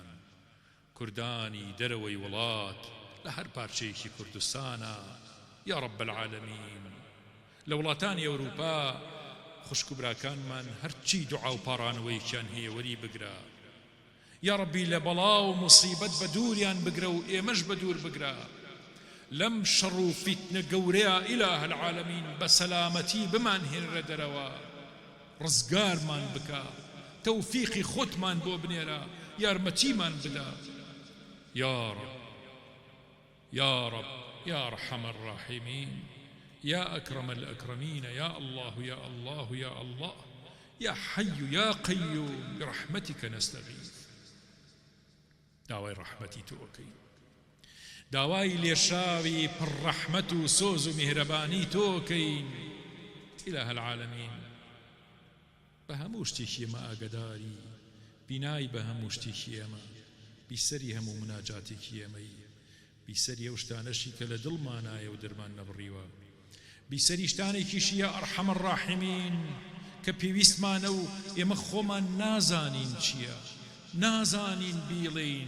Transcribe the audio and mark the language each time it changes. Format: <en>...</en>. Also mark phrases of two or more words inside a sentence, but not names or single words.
<ckb>کوردانی دەرەوەی وڵات لە هەر پارچەیەکی کوردستانە</ckb> <ar>یا رب العالمین</ar> <ckb>لە وڵاتانی ئەوروپا خوشک و براکانمان هەرچی دوعا و پاڕانەوەیەکیان هەیە وەری بگرە</ckb> <ar>یا ربی</ar> <ckb>لە بەڵا و موسیبەت بە دووریان بگرە و ئێمەش بە دوور بگرە لەم شەڕ و فیتنە گەورەیە</ckb> <ar>ئیلاه العالمین</ar> <ckb>بە سەلامەتی بمان هێنرە دەرەوە ڕزگارمان بکە تەوفیقی خۆتمان بۆ بنێرە یارمەتیمان بدە</ckb> <ar>یا رب يا رب يا أرحم الراحمين يا أكرم الأكرمين يا الله يا الله يا الله يا حي يا قيوم برحمتك نستغيث</ar> <ckb>داوای رحمتي توكي داوای لێشاوی پڕ و سۆز و میهرەبانی تۆکەین</ckb> <ar>إله العالمين</ar> <ckb>بە هەموو شتێکی ئێمە ئاگداری بینای بە هەموو شتێکی ئێمە بیسەری هەموو مناجاتێکی ئێمەی بیسەری ئەو شتانەشی کە لە دڵمانایە و دەرمان نەبڕیوە بیسەری شتانێکیشیە</ckb> <ar>ئەرحەم الراحمین</ar> <ckb>کە پێویستمانە و ئێمە خۆمان نازانین چییە نازانین بیڵین</ckb>